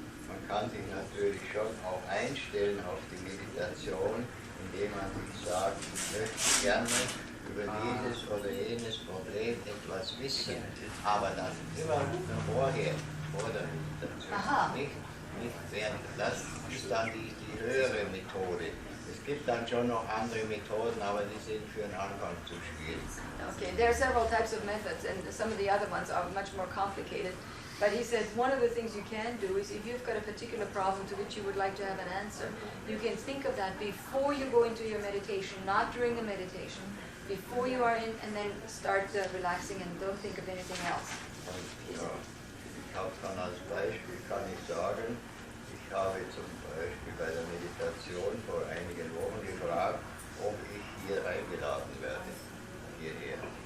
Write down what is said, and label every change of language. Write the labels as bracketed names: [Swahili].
[German] Man kann sich natürlich schon auch einstellen auf die Meditation, indem man sich sagt, ich möchte gerne über dieses oder jenes Problem etwas wissen, aber das immer vorher, vor der Meditation, nicht während. Das ist dann die höhere Methode. Es gibt dann schon noch andere Methoden, aber die sind für den Anfang zu schwierig. [English] Okay, there are several types of methods, and some of the other ones are much more complicated. But he said one of the things you can do is, if you've got a particular problem to which you would like to have an answer, you can think of that before you go into your meditation, not during the meditation, before you are in, and then start relaxing and don't think of anything else. [German] Ich habe dann als Beispiel, kann ich sagen, ich habe zum Beispiel bei der Meditation vor einigen Wochen gefragt, ob ich hier eingeladen werde, hierher.